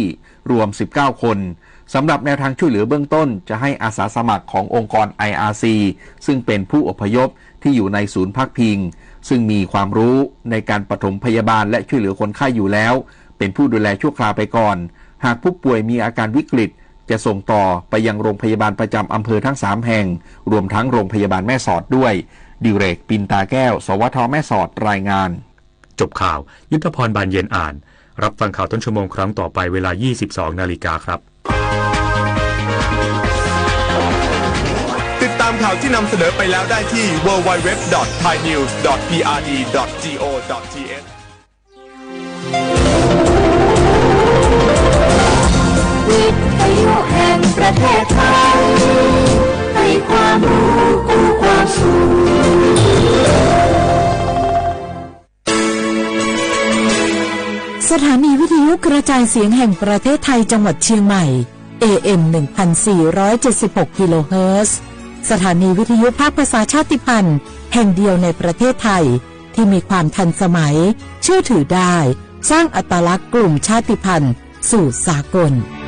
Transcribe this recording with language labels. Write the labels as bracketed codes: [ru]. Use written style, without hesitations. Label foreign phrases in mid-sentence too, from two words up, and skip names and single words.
[th] รวม19คนสำหรับแนวทางช่วยเหลือเบื้องต้นจะให้อาสาสมัครขององค์กร IRC ซึ่งเป็นผู้อพยพที่อยู่ในศูนย์พักพิงซึ่งมีความรู้ในการปฐมพยาบาลและช่วยเหลือคนไข้อยู่แล้วเป็นผู้ดูแลชั่วคราวไปก่อนหากผู้ป่วยมีอาการวิกฤตจะส่งต่อไปยังโรงพยาบาลประจำอำเภอทั้ง3แห่งรวมทั้งโรงพยาบาลแม่สอดด้วยดิเรกปินตาแก้วสวทแม่สอดรายงาน จบข่าวยุทธพรบานเย็นอ่านรับฟังข่าวต้นชั่วโมงครั้งต่อไปเวลา 22:00 น. ครับ ติดตามข่าวที่นำเสนอไปแล้วได้ที่ www.thainews.prd.go.th วิทยุแห่งประเทศไทยให้ความรู้กู้ความสุข สถานีวิทยุกระจายเสียงแห่งประเทศไทยจังหวัดเชียงใหม่ AM 1476 กิโลเฮิรตซ์สถานีวิทยุภาคภาษาชาติพันธุ์แห่งเดียวในประเทศไทยที่มีความทันสมัยเชื่อถือได้สร้างอัตลักษณ์กลุ่มชาติพันธุ์สู่สากล